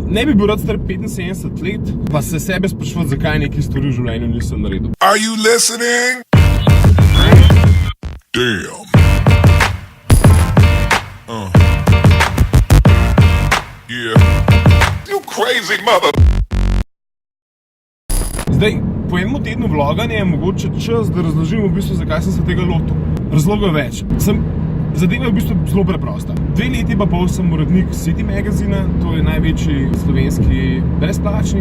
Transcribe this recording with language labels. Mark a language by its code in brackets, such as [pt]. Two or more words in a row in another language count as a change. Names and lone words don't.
[sl] Ne bi bil rad star 75 let, pa se sebe sprašvati, zakaj nekaj stvari v življenju nisem naredil. [en] Are you listening? Damn. Yeah. You crazy mother. [sl] Zdaj, po enem tednu vloganja je mogoče čas, da razložim v bistvu, zakaj sem se tega lotil. Razlogov je več. Zadeva je v bistvu zelo preprosta. 2 leti pa pol sem urednik City magazina, to je največji slovenski brezplačnik.